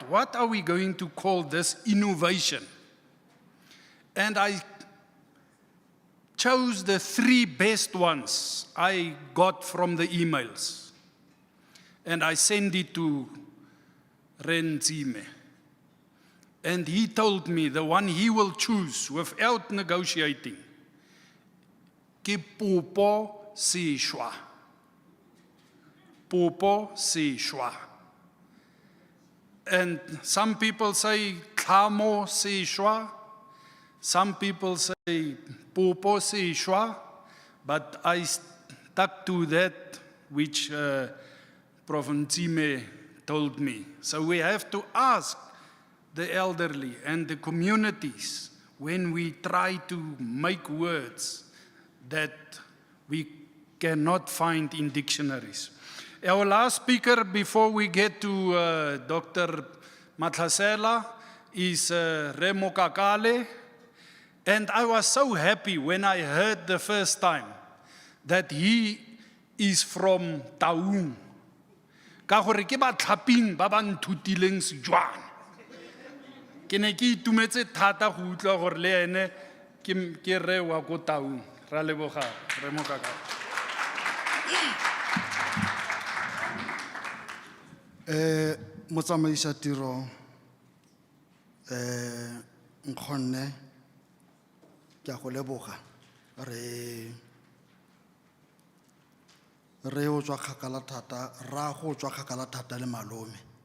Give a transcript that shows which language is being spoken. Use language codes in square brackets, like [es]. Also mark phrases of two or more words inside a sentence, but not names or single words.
[en] What are we going to call this innovation? And I chose the 3 best ones I got from the emails. And I sent it to Ntsime. And he told me the one he will choose without negotiating, [tn] ke popo sešwa. Popo sešwa. [en] And some people say [tn] tlhamo sešwa. [en] Some people say [tn] popo sešwa. [en] But I stuck to that which Prof. Ntsime told me. So we have to ask the elderly and the communities when we try to make words that we cannot find in dictionaries. Our last speaker before we get to Dr. Matlasela is Remo Kakale. And I was so happy when I heard the first time that he is from Taung. [tn] Ka gore ke ba tlhaping ba ba nthutileng Setswana. Ke ne ke itumetse thata go utlwa gore le ene ke re wa ko Taung. Ra leboga re mo kaka. Motsamaisa tiro nkgonne ke a go leboga re o tswa kgakala thata ra go tswa kgakala thata le malome